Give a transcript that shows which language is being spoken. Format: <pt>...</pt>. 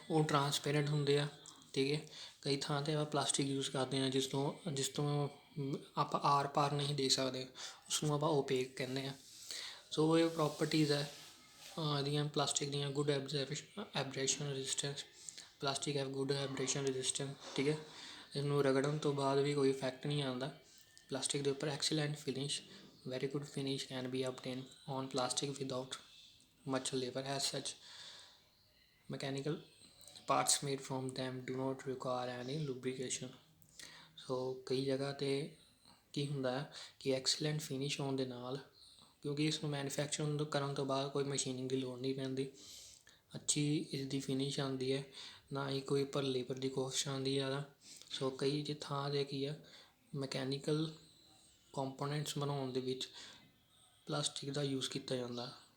<pa>ਉਹ ਟਰਾਂਸਪੇਰੈਂਟ ਹੁੰਦੇ ਆ, ਠੀਕ ਹੈ। ਕਈ ਥਾਂ 'ਤੇ ਆਪਾਂ ਪਲਾਸਟਿਕ ਯੂਜ਼ ਕਰਦੇ ਹਾਂ ਜਿਸ ਤੋਂ ਆਪਾਂ ਆਰ ਪਾਰ ਨਹੀਂ ਦੇਖ ਸਕਦੇ, ਉਸਨੂੰ ਆਪਾਂ ਓਪੇਕ ਕਹਿੰਦੇ ਹਾਂ। ਸੋ ਇਹ ਪ੍ਰੋਪਰਟੀਜ਼ ਹੈ ਇਹਦੀਆਂ ਪਲਾਸਟਿਕ ਦੀਆਂ।</pa> <en>good abrasion resistance, plastic have good abrasion resistance,</en> <pa>ਠੀਕ ਹੈ। ਇਹਨੂੰ ਰਗੜਨ ਤੋਂ ਬਾਅਦ ਵੀ ਕੋਈ ਇਫੈਕਟ ਨਹੀਂ ਆਉਂਦਾ ਪਲਾਸਟਿਕ ਦੇ ਉੱਪਰ। Excellent finish,</pa> <en>very good finish can be obtained on plastic without much labor, as such mechanical parts made from them do not require any lubrication।</en> <pa>ਸੋ ਕਈ ਜਗ੍ਹਾ 'ਤੇ ਕੀ ਹੁੰਦਾ ਹੈ ਕਿ ਐਕਸੀਲੈਂਟ ਫਿਨਿਸ਼ ਹੋਣ ਦੇ ਨਾਲ, ਕਿਉਂਕਿ ਇਸ ਨੂੰ ਮੈਨੂਫੈਕਚਰ ਕਰਨ ਤੋਂ ਬਾਅਦ ਕੋਈ ਮਸ਼ੀਨਿੰਗ ਦੀ ਲੋੜ ਨਹੀਂ ਪੈਂਦੀ, ਅੱਛੀ ਇਸ ਦੀ ਫਿਨਿਸ਼ ਆਉਂਦੀ ਹੈ, ਨਾ ਹੀ ਕੋਈ ਉੱਪਰ ਲੇਬਰ ਦੀ ਕੋਸਟ ਆਉਂਦੀ ਜ਼ਿਆਦਾ। ਸੋ ਕਈ ਥਾਂ 'ਤੇ ਕੀ ਆ ਮਕੈਨੀਕਲ ਕੰਪੋਨੈਂਟਸ ਬਣਾਉਣ ਦੇ ਵਿੱਚ ਪਲਾਸਟਿਕ ਦਾ ਯੂਜ਼ ਕੀਤਾ ਜਾਂਦਾ।</pa>